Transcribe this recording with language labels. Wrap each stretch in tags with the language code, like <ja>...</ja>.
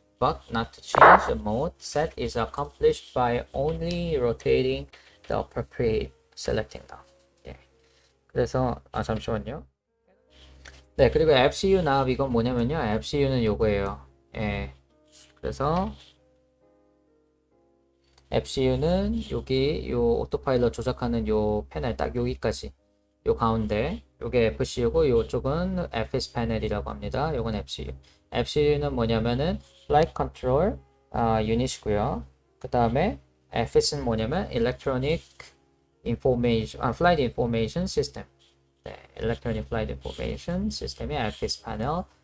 <en>but not to change the mode. Set is accomplished by only rotating the appropriate selecting now.</en> <ko>예. 그래서 잠시만요. 네, 그리고 FCU nav 이건 뭐냐면요. FCU는 요거예요. 예. 그래서 FCU는 여기 요 오토파일럿 조작하는 요 패널 딱 여기까지 요 가운데 요게 FCU고 요쪽은 FS 패널이라고 합니다. 요건 FCU. FCU는 뭐냐면은 Flight Control 유닛이고요. 그 다음에 FS는 뭐냐면 Electronic Information, Flight Information System. 네, Electronic Flight Information System의 FS 패널.</ko>